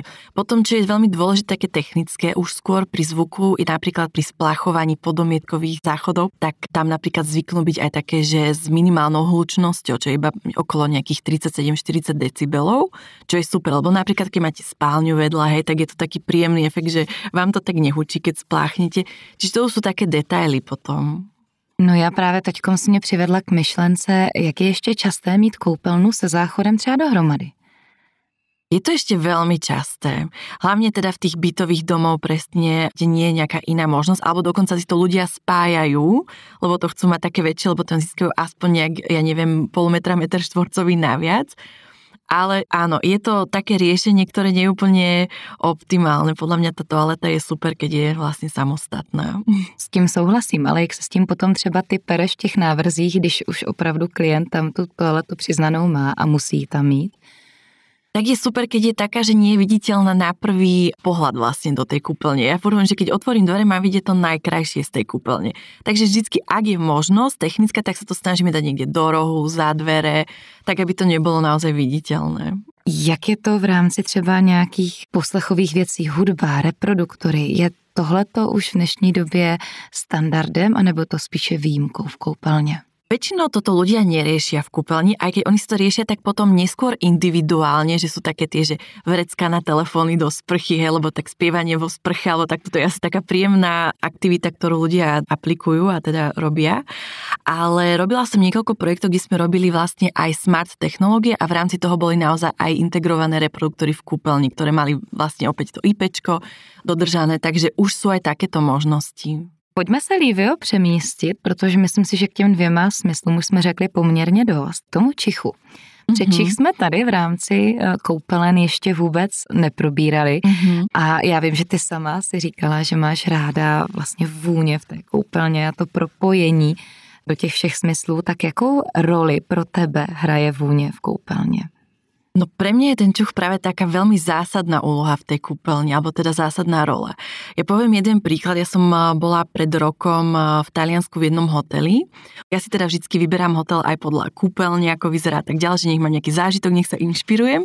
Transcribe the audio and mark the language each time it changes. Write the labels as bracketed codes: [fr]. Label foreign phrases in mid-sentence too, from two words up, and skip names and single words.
[sk] Potom, čo je veľmi dôležité, také technické, už skôr pri zvuku i napríklad pri spláchovaní podomietkových záchodov, tak tam napríklad zvyknú byť aj také, že s minimálnou hlučnosťou, čo je iba okolo nejakých 37-40 decibelov, čo je super, lebo napríklad keď máte spálňu vedľa, hej, tak je to taký príjemný efekt, že vám to tak nehučí, keď spláchnete. Čiže to sú také detaily potom. [cs] No já právě teďkom si mě přivedla k myšlence, jak je ještě časté mít koupelnu se záchodem třeba dohromady. [sk] Je to ešte veľmi časté. Hlavne teda v tých bytových domov presne, kde nie je nejaká iná možnosť, alebo dokonca si to ľudia spájajú, lebo to chcú mať také väčšie, lebo tam získajú aspoň nejak, ja neviem, pol metra, meter štvorcový naviac. Ale áno, je to také riešenie, ktoré nie je úplne optimálne. Podľa mňa tá toaleta je super, keď je vlastne samostatná. [cs] S tím souhlasím, ale jak se s tím potom třeba ty pereš v těch návrzích, když už opravdu klient tam tu toaletu přiznanou má a musí ji tam mít? [sk] Tak je super, keď je taká, že nie je viditeľná na prvý pohľad vlastne do tej kúpeľne. Ja poviem, že keď otvorím dvere, mám vidieť to najkrajšie z tej kúpeľne. Takže vždycky, ak je možnosť technická, tak sa to snažíme dať niekde do rohu, za dvere, tak aby to nebolo naozaj viditeľné. [cs] Jak je to v rámci třeba nějakých poslechových věcí, hudba, reproduktory? Je tohleto už v dnešní době standardem, anebo to spíše výjimkou v koupelně? [sk] Väčšinou toto ľudia neriešia v kúpeľni, aj keď oni si to riešia tak potom neskôr individuálne, že sú také tie, že vrecká na telefóny do sprchy, hej, lebo tak spievanie vo sprche, alebo tak toto je asi taká príjemná aktivita, ktorú ľudia aplikujú a teda robia. Ale robila som niekoľko projektov, kde sme robili vlastne aj smart technológie a v rámci toho boli naozaj aj integrované reproduktory v kúpeľni, ktoré mali vlastne opäť to IPčko dodržané, takže už sú aj takéto možnosti. [cs] Pojďme se, Lívio, přemístit, protože myslím si, že k těm dvěma smyslům už jsme řekli poměrně dost. Tomu čichu. Čich jsme tady v rámci koupelen ještě vůbec neprobírali a já vím, že ty sama si říkala, že máš ráda vlastně vůně v té koupelně a to propojení do těch všech smyslů. Tak jakou roli pro tebe hraje vůně v koupelně? [sk] No pre mňa je ten čuch práve taká veľmi zásadná úloha v tej kúpeľni, alebo teda zásadná rola. Ja poviem jeden príklad, ja som bola pred rokom v Taliansku v jednom hoteli. Ja si teda vždycky vyberám hotel aj podľa kúpeľne, ako vyzerá tak ďalej, že nech mám nejaký zážitok, nech sa inšpirujem.